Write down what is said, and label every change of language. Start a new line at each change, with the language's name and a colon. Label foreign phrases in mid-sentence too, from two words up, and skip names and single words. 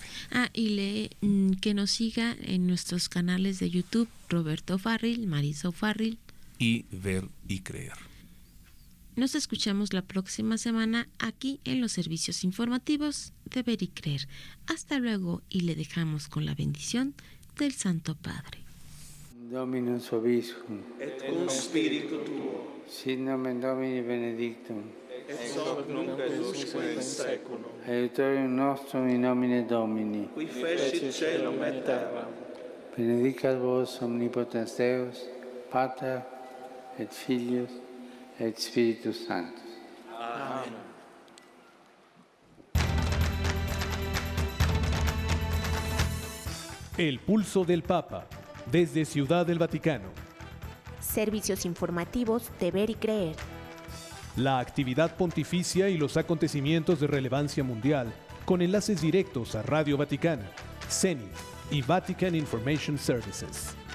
Spanish: Y que nos siga en nuestros canales de YouTube, Roberto O'Farrill, Marisa O'Farrill. Y Ver y Creer. Nos escuchamos la próxima semana aquí en los servicios informativos de Ver y Creer. Hasta luego y le dejamos con la bendición del Santo Padre.
Latin: Dominus vobiscum. Et cum spiritu tuo. Sit nomen Domini benedictum. Et hoc nunc et usque in seculum. Aiutorium nostrum in nomine Domini. Qui fecit caelum et terram. Benedicat vos omnipotens Deus, Pater et Filius, et Spiritus Sanctus. Amen.
Spanish: El pulso del Papa, desde Ciudad del Vaticano. Servicios informativos de Ver y Creer. La actividad pontificia y los acontecimientos de relevancia mundial, con enlaces directos a Radio Vaticana, Zenith y Vatican Information Services.